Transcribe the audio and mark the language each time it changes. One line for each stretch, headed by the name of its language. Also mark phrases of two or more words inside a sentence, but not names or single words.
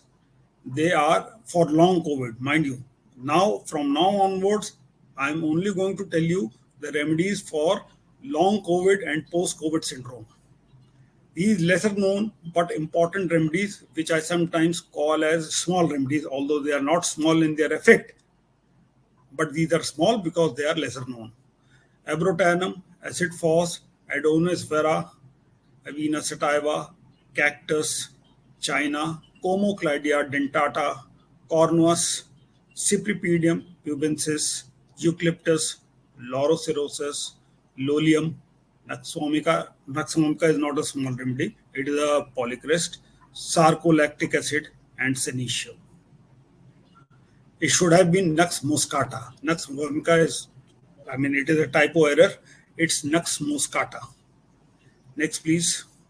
English: They are for long COVID, mind you. Now, from now onwards, I'm only going to tell you the remedies for long COVID and post-COVID syndrome. These lesser known but important remedies, which I sometimes call as small remedies, although they are not small in their effect, but these are small because they are lesser known. Abrotanum, acid phos, Adonis vera, Avena sativa, cactus, China, Comoclydia dentata, Cornus, Cypripedium pubensis, Eucalyptus, Laurocerasus, Lolium, Nux vomica is not a small remedy. It is a polycrest, sarcolactic acid, and senecio. It should have been Nux moscata. Nux vomica is, it is a typo error. It's Nux moscata. Next, please.